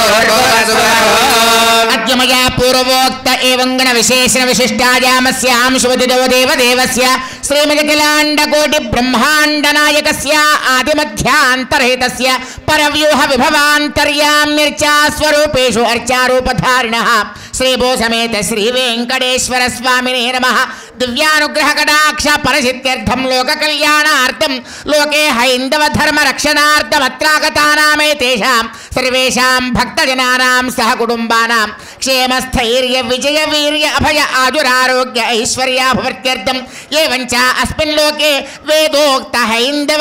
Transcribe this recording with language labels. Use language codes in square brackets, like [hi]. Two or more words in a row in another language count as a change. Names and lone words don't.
[sa] अद्य मया पूर्वोक्त एवं गण विशेषण विशिष्टायामस्यां शुभदिदो देवदेवस्य श्रीमदखिलाण्डकोटि ब्रह्माण्ड नायकस्य आदिमध्यान्तरहितस्य परव्यूह विभवान्तर्याम्यर्चा स्वरूपेषु अर्चारूपधारिणः శ్రీభూ సమేత శ్రీ వెంకటేశ్వర స్వామినే నమః. దివ్యానుగ్రహ కటాక్ష పరసిద్ధ్యర్థం లోక కళ్యాణార్థం లోకే హైందవ ధర్మ రక్షణార్థం అత్రాగతానామే తేషాం సర్వేషాం భక్తజనానాం సహ కుటుంబానాం క్షేమస్థైర్య విజయ వీర్య అభయ ఆజురారోగ్య ఐశ్వర్యాభివృద్ధ్యర్థం ఏవంచ అస్మిన్ లోకే వేదోక్త హైందవ